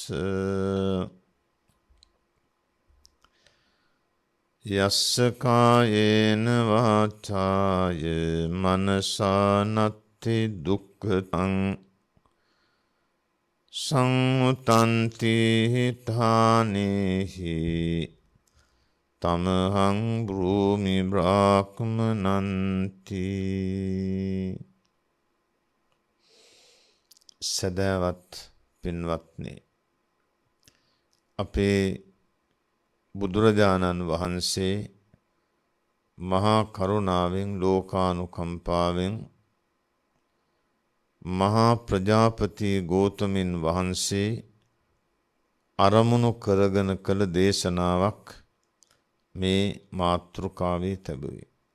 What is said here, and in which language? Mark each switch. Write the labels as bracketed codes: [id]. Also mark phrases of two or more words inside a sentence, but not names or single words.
[pi] යස්ස කායේන වාචාය මනසා නත්ති දුක්ඛං සංඋතන්ති හිතානේහි තමහං බ්‍රූමි බ්‍රාහ්මනන්ති. [si] සදවත් පින්වත්නි, අපේ බුදුරජාණන් වහන්සේ මහා කරුණාවෙන් ලෝකානුකම්පාවෙන් මහා ප්‍රජාපති ගෝතමින් වහන්සේ අරමුණු කරගෙන කළ දේශනාවක් මේ මාතෘකාවේ තිබුවේ.